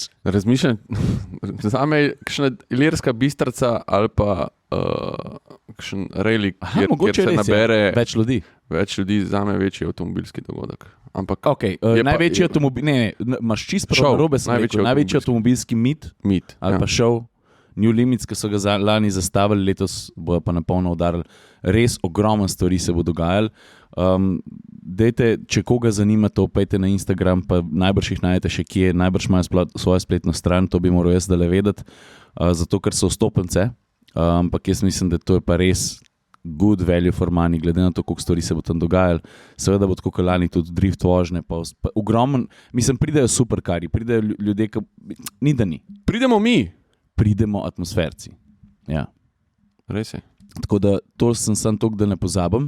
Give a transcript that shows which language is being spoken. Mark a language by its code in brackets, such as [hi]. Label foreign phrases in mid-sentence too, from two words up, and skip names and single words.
[sl] Razmišljam, zame je kakšna Ilirska Bistrica ali pa kakšen rally, kjer se nabere več ljudi. Več ljudi, zame večji avtomobilski dogodek. Ampak največji avtomobil, ne, imaš čisto prav narobe, največji avtomobilski meet ali pa show. New Limits, ki so ga lani zastavili, letos bojo pa napolno udarili. Res ogromno stvari se bo dogajali. Dejte, če koga zanima, to pejte na Instagram, pa najbrž jih najdete še kje, najbrž imajo svojo spletno stran, to bi moral jaz dale vedeti, zato ker so vstopnice, ampak jaz mislim, da to je pa res [en] good value for money, [sl] glede na to, koliko stvari se bo tam dogajali. Seveda bo tako lani tudi drift vožnje, pa ogromno, mislim, pridejo superkari, pridejo ljudje, ki ni da ni. Pridemo atmosferci. Ja. Res je. Tako da to sem toliko, da ne pozabim.